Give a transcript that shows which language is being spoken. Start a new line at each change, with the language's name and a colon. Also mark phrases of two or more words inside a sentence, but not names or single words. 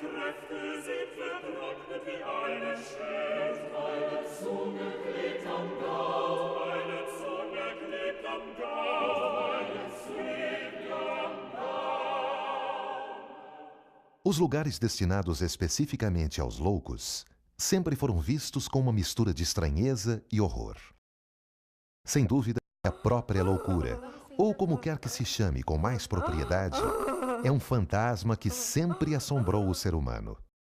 German: Kräfte sind vertrocknet wie eine Schrift. Meine Zunge klebt am Gaumen. Meine Zunge klebt am Gaumen. Meine Zunge am Gaumen.
Portuguese: Os lugares destinados especificamente aos loucos sempre foram vistos com uma mistura de estranheza e horror. Sem dúvida, a própria loucura, ou como quer que se chame com mais propriedade, é um fantasma que sempre assombrou o ser humano.